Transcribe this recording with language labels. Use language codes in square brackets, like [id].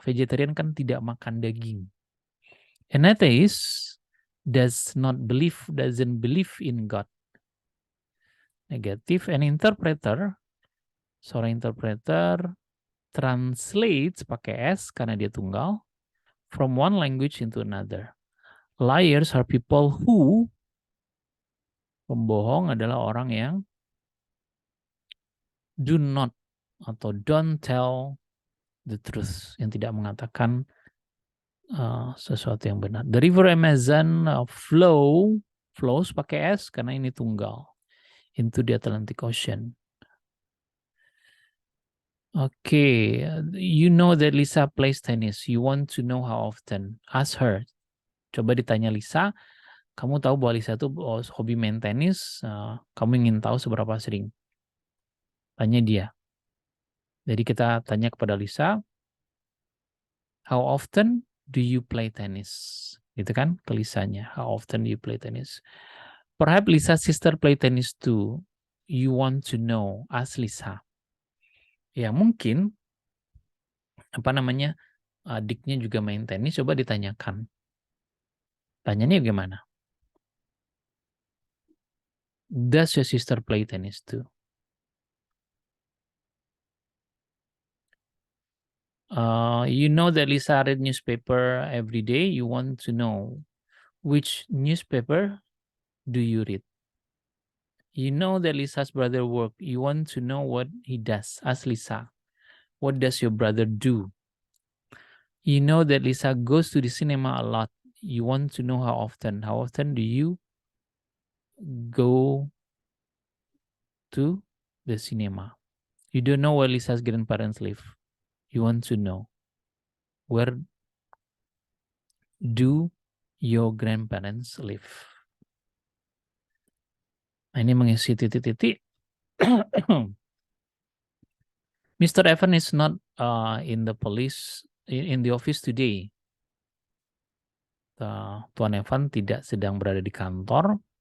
[id] Vegetarian kan tidak makan daging. [en] An atheist doesn't believe in God. [id] Negatif. [en] An interpreter, [id] seorang interpreter [en] translates [id] pakai S karena dia tunggal, [en] from one language into another. Liars are people who, [id] pembohong adalah orang yang [en] do not [id] atau [en] don't tell the truth, [id] yang tidak mengatakan sesuatu yang benar. [en] The river Amazon flows [id] pakai S karena ini tunggal, [en] into the Atlantic Ocean. Okay, you know that Lisa plays tennis. You want to know how often? Ask her. [id] Coba ditanya Lisa, kamu tahu bahwa Lisa itu hobi main tenis, kamu ingin tahu seberapa sering? Tanya dia. Jadi kita tanya kepada Lisa, [en] how often do you play tennis? [id] Gitu kan ke Lisanya, [en] how often do you play tennis? Perhaps Lisa's sister play tennis too. You want to know, ask Lisa. [id] Ya mungkin, adiknya juga main tenis, coba ditanyakan. Tanyanya gimana? [en] Does your sister play tennis too? You know that Lisa read newspaper every day. You want to know which newspaper do you read? You know that Lisa's brother work. You want to know what he does. Ask Lisa. What does your brother do? You know that Lisa goes to the cinema a lot. You want to know how often. How often do you go to the cinema? You don't know where Lisa's grandparents live. You want to know where do your grandparents live? [id] Ini mengisi titik-titik. [en] Mr. Evan is not in the office today. [id] Tuan Evan tidak sedang berada di kantor.